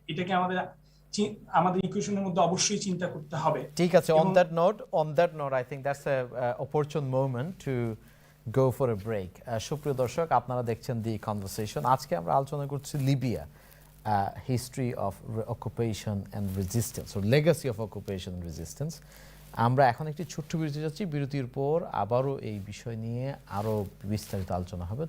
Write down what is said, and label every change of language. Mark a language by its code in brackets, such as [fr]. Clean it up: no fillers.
[bn] এটাকে আমাদের আমাদের ইকুয়েশনের মধ্যে অবশ্যই চিন্তা করতে হবে। ঠিক আছে, এবং [en] on that note I think that's a opportune moment to go for a break. [bn] সুপ্রিয় দর্শক, আপনারা দেখছেন দি কনভারসেশন। আজকে আমরা আলোচনা করছি Libya, [en] history of occupation and resistance, [bn] O [en] Legacy of occupation and resistance. [bn] আমরা এখন একটি ছোট্ট বিরতি যাচ্ছি, বিরতির পর আবারও এই বিষয় নিয়ে আরও বিস্তারিত আলোচনা হবে।